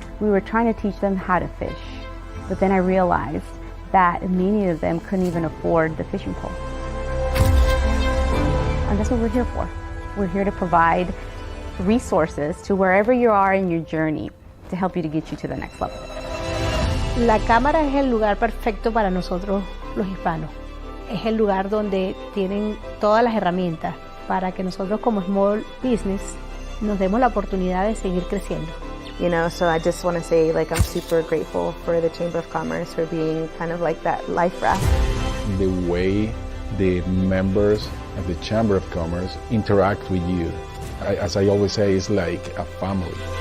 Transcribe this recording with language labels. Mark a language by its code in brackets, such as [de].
[en] We were trying to teach them how to fish, but then I realized that many of them couldn't even afford the fishing pole. And that's what we're here for. We're here to provide resources to wherever you are in your journey to help you to get you to the next level. [es] La cámara es el lugar perfecto para nosotros los hispanos. Es el lugar donde tienen todas las herramientas para que nosotros como small business nos demos la oportunidad de seguir creciendo. [en] You know, so I just want to say, like, I'm super grateful for the Chamber of Commerce for being kind of like that life raft. The way the members of the Chamber of Commerce interact with you, as I always say, it's like a family.